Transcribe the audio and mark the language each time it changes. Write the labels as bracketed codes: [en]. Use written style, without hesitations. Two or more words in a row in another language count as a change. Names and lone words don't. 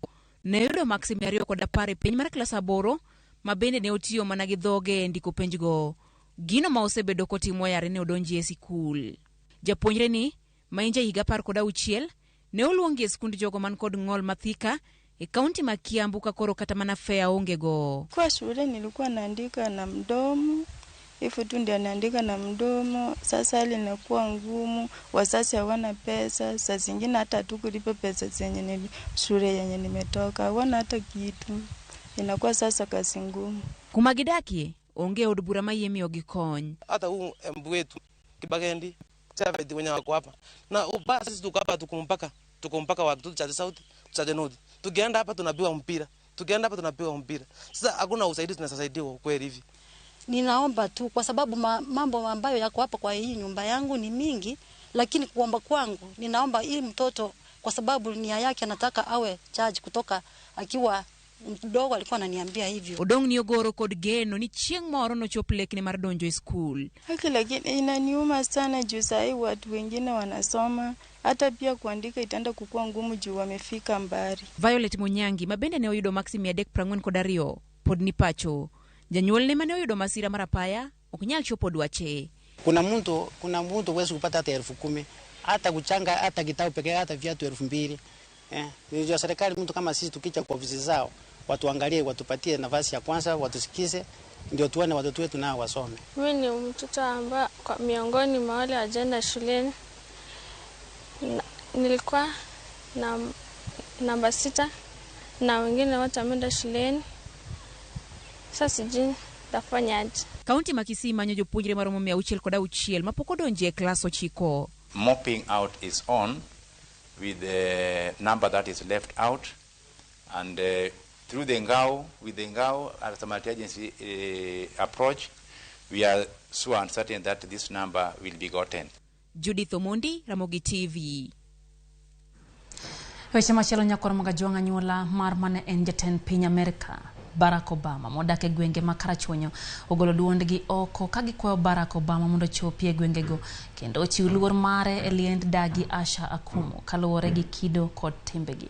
[luo] Ne yudo maksi 210 e piny mar klas 8 ma bende ne otiyo mana gi dhoge e ndiko penjgo. Gino ma osebedo kotimo yare ne odonji e sikul. Japuonjre ni ma inja higa 16 ne oluongi e skund jogo man kod ng'ol Mathika e kaunti ma Kiambu ka koro kata mana fea ongego. [sw] Kwa shule nilikuwa naandika na mdomo, ifu tu ndio naandika na mdomo. Sasa hali inakuwa ngumu, wazazi hawana pesa, saa zingine hata hatukulipa pesa zenye shule yenye nimetoka, hawana hata kitu. Inakuwa sasa kazi ngumu. [luo] Kumagidaki onge od bura mayemi ogikony. [sw] Hata huu embu wetu Kibagendi Chavedi wenye wako hapa. Na basi sisi tuko hapa tuko mpaka watu cha sauti cha nodi. Tukienda hapa tunapiwa mpira. Sasa hakuna usaidizi tunasaidiwa kweli hivi. Ninaomba tu kwa sababu mambo ambayo yako hapa kwa hii nyumba yangu ni mingi, lakini kuomba kwangu ninaomba hii mtoto kwa sababu nia yake anataka awe charge kutoka akiwa mdogo, alikuwa ananiambia hivyo. [luo] Odong ni ogoro kod geno ni chieng' moro no chop lekne mar donjo e school. [sw] Lakini inaniuma sana juu sahi watu wengine wanasoma, hata pia kuandika itaenda kukua ngumu juu wamefika mbali. [luo] Violet Munyangi mabende ne oyudo maksi 342 pod ni pacho. Janyuol ne mane oyudo masira marapaya ok nyal chopo dwache. [sw] Kuna mtu huwezi kupata hata 10,000, hata kuchanga, hata kitabu pekee, hata viatu 2,000. Ndio serikali mtu kama sisi tukicha kwa ofisi zao, watuangalie, watupatie nafasi ya kwanza, watusikize, ndio tuone watoto wetu nao wasome. Mimi ni mtoto ambaye kwa miongoni mwa wale wajenda shuleni. Nilikuwa na namba 6 na wengine wote wameenda shuleni. Sasa sijui tafanyaje. [luo] Kaunti ma Kisii manyo jopuonjre maromo 606 mapoko donje e klas 9. [en] Mopping out is on with the number that is left out, and through the Ngao, with the Ngao as a multi-agency approach, we are so uncertain that this number will be gotten. Judith Omondi, Ramogi TV. [luo] Weche machielo nyakoro magajwanga nyuola mar mane en jatend piny Amerika Barack Obama modak e gwenge ma Karachuonyo ogolo duondgi oko ka gikwayo Barack Obama mondo chopie gwengego kendo chiw luor mare e liend dagi Asha Akumu kaluwore gi kido kod timbegi.